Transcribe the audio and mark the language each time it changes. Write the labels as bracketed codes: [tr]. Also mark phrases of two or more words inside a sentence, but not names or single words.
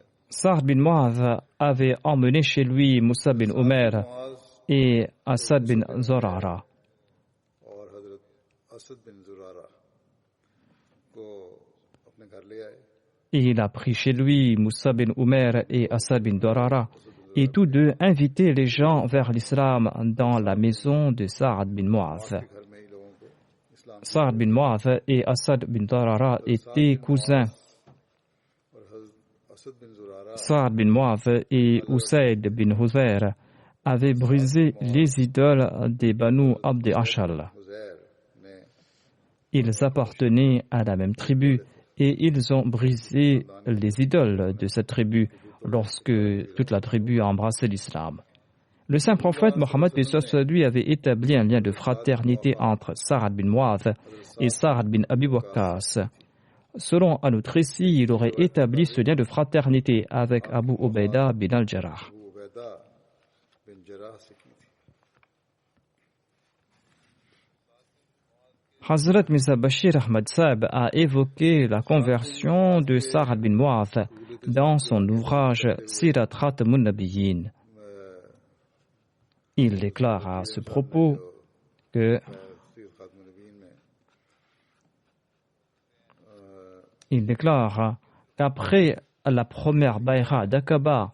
[fr] Sa'd bin Mu'adh avait emmené chez lui Musab bin Umair et Asad bin Zurara. [ur] اور حضرت اسد بن زرارہ کو اپنے گھر لے آئے [fr] Et il a pris chez lui Musab bin Umair et Asad bin Zurara, et tous deux invitaient les gens vers l'islam dans la maison de Sa'd bin Mu'adh. [ur] گھر میں ہی لوگوں کو اسلام [fr] Sa'd bin Mu'adh et Asad bin Zurara étaient cousins. [ur] اور حضرت اسد بن زرارہ [fr] Sa'd bin Mu'adh et Usayd bin Huzayr avaient brisé les idoles des Banu Abd Ashal. [ur] حضیر نے [fr] Ils appartenaient à la même tribu et ils ont brisé les idoles de cette tribu lorsque toute la tribu a embrassé l'islam. Le saint prophète Mohammed lui avait établi un lien de fraternité entre Sa'd bin Mu'adh et Sa'd bin Abi Waqqas. Selon un autre récit, il aurait établi ce lien de fraternité avec Abu Ubaida bin al-Jarrah. [ur] ابو عبیدہ بن جراح سے کی تھی [fr] Hazrat Mirza Bashir Ahmad Saab a évoqué la conversion de Sa'd bin Mu'adh dans son ouvrage Sirat Khatamun Nabiyyin. Il déclare à ce propos que qu'après la première bayra d'Aqaba,